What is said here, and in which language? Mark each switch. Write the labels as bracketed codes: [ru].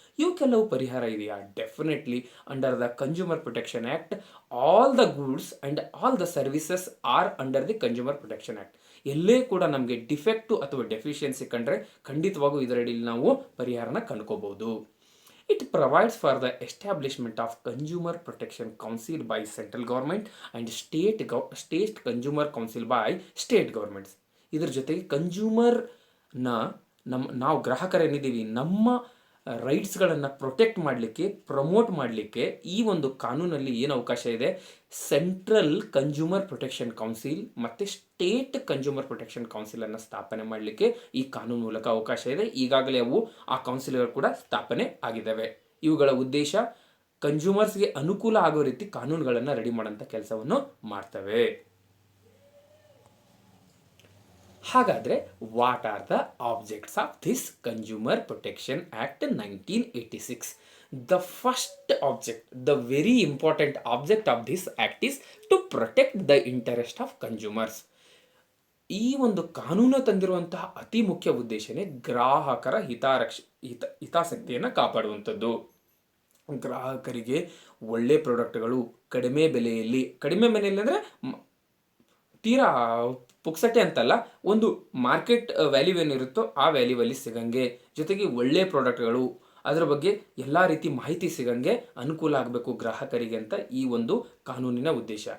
[kn] ಇವಕ್ಕೆಲ್ಲವೂ ಪರಿಹಾರ ಇದೆಯಾ? [en] Definitely. Under the consumer protection act all the goods and all the services are under the consumer protection act. [kn] ಎಲ್ಲೇ ಕೂಡ ನಮಗೆ defect ಅಥವಾ deficiency ಕಂಡ್ರೆ ಖಂಡಿತವಾಗೂ ಇದರಡಿಯಲ್ಲಿ ನಾವು ಪರಿಹಾರನ ಕಂಡ್ಕೋಬಹುದು. [en] It provides for the establishment of Consumer Protection Council by central government and state consumer council by state governments. [kn] ಇದರ ಜೊತೆಗೆ ಕನ್ಸ್ಯೂಮರ್ನ ನಾವು ಗ್ರಾಹಕರೇನಿದ್ದೀವಿ ನಮ್ಮ ರೈಟ್ಸ್ಗಳನ್ನು ಪ್ರೊಟೆಕ್ಟ್ ಮಾಡಲಿಕ್ಕೆ, ಪ್ರಮೋಟ್ ಮಾಡಲಿಕ್ಕೆ ಈ ಒಂದು ಕಾನೂನಲ್ಲಿ ಏನು ಅವಕಾಶ ಇದೆ, ಸೆಂಟ್ರಲ್ ಕನ್ಸ್ಯೂಮರ್ ಪ್ರೊಟೆಕ್ಷನ್ ಕೌನ್ಸಿಲ್ ಮತ್ತು ಸ್ಟೇಟ್ ಕನ್ಸ್ಯೂಮರ್ ಪ್ರೊಟೆಕ್ಷನ್ ಕೌನ್ಸಿಲನ್ನು ಸ್ಥಾಪನೆ ಮಾಡಲಿಕ್ಕೆ ಈ ಕಾನೂನು ಮೂಲಕ ಅವಕಾಶ ಇದೆ. ಈಗಾಗಲೇ ಅವು ಆ ಕೌನ್ಸಿಲ್ಗಳು ಕೂಡ ಸ್ಥಾಪನೆ ಆಗಿದ್ದಾವೆ. ಇವುಗಳ ಉದ್ದೇಶ ಕನ್ಸ್ಯೂಮರ್ಸ್ಗೆ ಅನುಕೂಲ ಆಗೋ ರೀತಿ ಕಾನೂನುಗಳನ್ನು ರೆಡಿ ಮಾಡೋಂಥ ಕೆಲಸವನ್ನು ಮಾಡ್ತವೆ. [en] ಹಾಗಾದರೆ what are the objects of this consumer protection act 1986? The first object, the very important object of this act is to protect the interest of consumers. [kn] ಈ ಒಂದು ಕಾನೂನು ತಂದಿರುವಂತಹ ಅತಿ ಮುಖ್ಯ ಉದ್ದೇಶನೇ ಗ್ರಾಹಕರ ಹಿತಾಸಕ್ತಿಯನ್ನು ಕಾಪಾಡುವಂಥದ್ದು. ಗ್ರಾಹಕರಿಗೆ ಒಳ್ಳೆ ಪ್ರಾಡಕ್ಟ್ಗಳು ಕಡಿಮೆ ಬೆಲೆಯಲ್ಲಿ ಅಂದರೆ ತೀರಾ ಪುಕ್ಸಟೆ ಅಂತಲ್ಲ, ಒಂದು ಮಾರ್ಕೆಟ್ ವ್ಯಾಲ್ಯೂ ಏನಿರುತ್ತೋ ಆ ವ್ಯಾಲ್ಯೂವಲ್ಲಿ ಸಿಗಂಗೆ, ಜೊತೆಗೆ ಒಳ್ಳೆ ಪ್ರಾಡಕ್ಟ್ಗಳು ಅದರ ಬಗ್ಗೆ ಎಲ್ಲ ರೀತಿ ಮಾಹಿತಿ ಸಿಗಂಗೆ ಅನುಕೂಲ ಆಗಬೇಕು ಗ್ರಾಹಕರಿಗೆ ಅಂತ ಈ ಒಂದು ಕಾನೂನಿನ ಉದ್ದೇಶ.